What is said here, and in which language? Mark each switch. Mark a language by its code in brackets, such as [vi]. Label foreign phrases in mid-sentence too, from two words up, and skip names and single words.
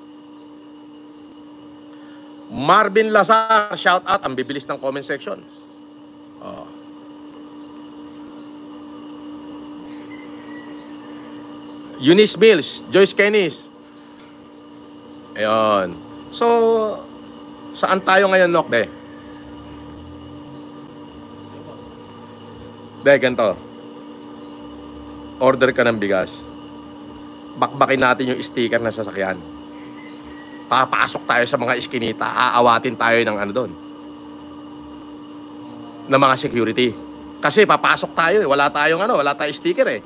[en] Marvin Lazar, shout out. [tl] Ang bibilis ng [en] comment section. [tl] Oh. Eunice Mills, Joyce Kennis. Ayun. So, saan tayo ngayon, Nok, de? De, ganito. Order ka ng bigas. Bakbakin natin yung sticker na sasakyan. Papasok tayo sa mga iskinita, aawatin tayo ng ano doon. Ng mga security. Kasi papasok tayo, wala tayong sticker eh.